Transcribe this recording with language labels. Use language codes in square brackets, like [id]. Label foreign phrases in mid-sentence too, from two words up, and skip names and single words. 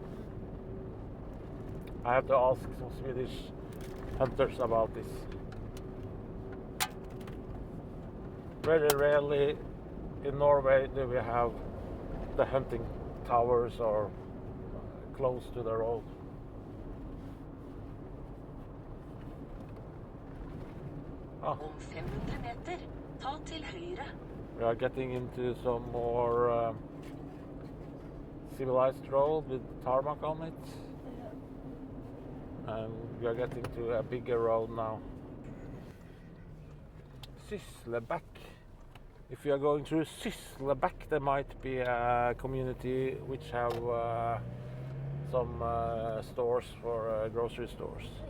[en] I have to ask some Swedish hunters about this. Very rarely in Norway do we have the hunting towers or close to the road. [no] Om 500 meter, ta til høyre. [en] We are getting into some more civilized road with tarmac on it. And we are getting to a bigger road now. Sysslebäck. If you are going through Sysslebäck, there might be a community which have some stores for grocery stores.